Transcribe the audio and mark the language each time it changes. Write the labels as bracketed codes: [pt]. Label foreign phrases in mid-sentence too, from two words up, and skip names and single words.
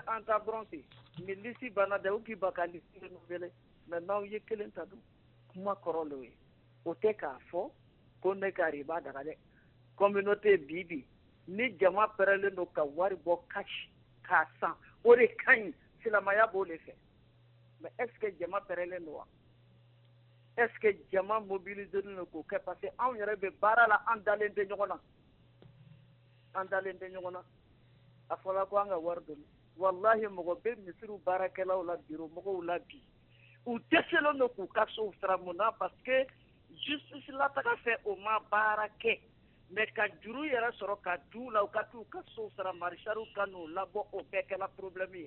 [bm] an ta dɔrɔn ten mais lisi banna dɛ u k'i ba ka lisi renouvelé mais n'aw ye kelen ta dun kuma kɔrɔ le ye o tɛ k'a fɔ ko ne ka riba daga dɛ communauté bi ni jama pɛrɛlen don ka wari bɔ cash k'a san o de ka ɲi silamaya b'o de fɛ mais [fr] est ce que [bm] jama pɛrɛlen don wa [fr] est ce que [bm] jama mobilisé don k'o kɛ [fr] parce que [bm] anw yɛrɛ bɛ baara la an dalen tɛ ɲɔgɔn na a fɔra ko an ka wari donni wallahi mɔgɔ bɛ misiriw baarakɛlaw la bureau mɔgɔw la bi u dɛsɛlen don k'u ka sow sara mun na [fr] parce que [bm] justice lataga fɛ o ma baara kɛ mais ka juru yɛrɛ sɔrɔ ka du la u ka t'u ka sow sara marishariw ka n'u labɔ o bɛɛ kɛla problème ye